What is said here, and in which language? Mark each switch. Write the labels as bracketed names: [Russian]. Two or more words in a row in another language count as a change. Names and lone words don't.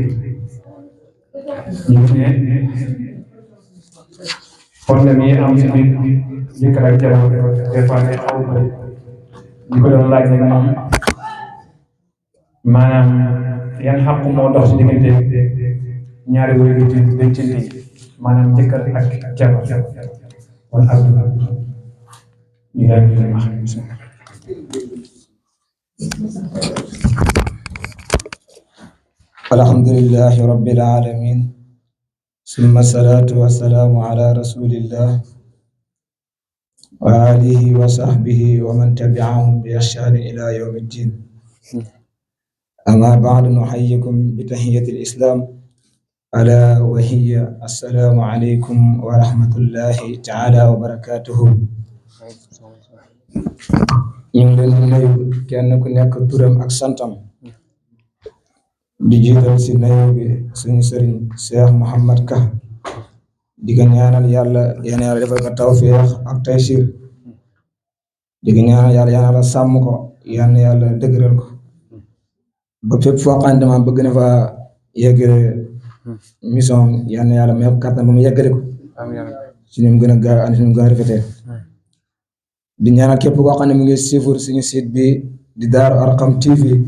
[Wolof] ñu ne problème yi am ci biir jëkkër ak jabar [French] des fois [Wolof] day xaw a bëri ñu ko doon laaj nag moom maanaam yan xàq moo dox ci diggante ñaari wéy yu ci yi maanaam jëkkër ak jabar wala Abdou ñu daal di leen wax [Arabic] الحمد لله رب العالمين ثم الصلاة والسلام على رسول الله وعلى آله وصحبه ومن تبعهم بإحسان إلى يوم الدين أما بعد نحييكم بتحية الإسلام ألا وهي السلام عليكم ورحمة الله تعالى وبركاته [Wolof] ñu ngi leen di nuyu kenn ku nekk turam ak santam di jiital si nuyu bi suñu sëriñ Cheikh Mouhamad Ka di ko ñaanal yàlla yàlla defal ko tawfiix ak taysir di ko ñaanal yàlla sàmm ko yàlla dëgëral ko ba fépp foo xam ne bëgg na fa yeggale mission yàlla may ko kàttan ba mu yeggale ko si ni mu gën a gaaw ak si ni mu gën a rafetee di ñaanal képp koo xam ne mu ngi suivre suñu site bi di Daaru Arqam TV